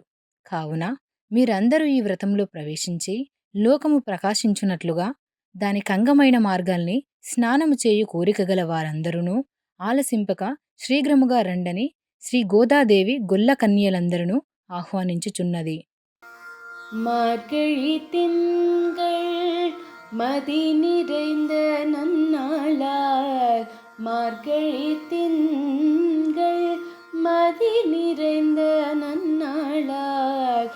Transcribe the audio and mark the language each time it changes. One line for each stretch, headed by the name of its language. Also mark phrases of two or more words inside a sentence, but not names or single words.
Telugu: కావున మీరందరూ ఈ వ్రతంలో ప్రవేశించి లోకము ప్రకాశించున్నట్లుగా దానికంగమైన మార్గాల్ని స్నానము చేయు కోరికగల వారందరూ ఆలసింపక శీఘ్రముగా రండని శ్రీ గోదాదేవి గొల్ల కన్యలందరూ ఆహ్వానించుచున్నది.
Tamil: மார்கழி திங்கள் மதி நிறைந்த நன்னாளால் மார்கழி திங்கள் மதி நிறைந்த நன்னாளால்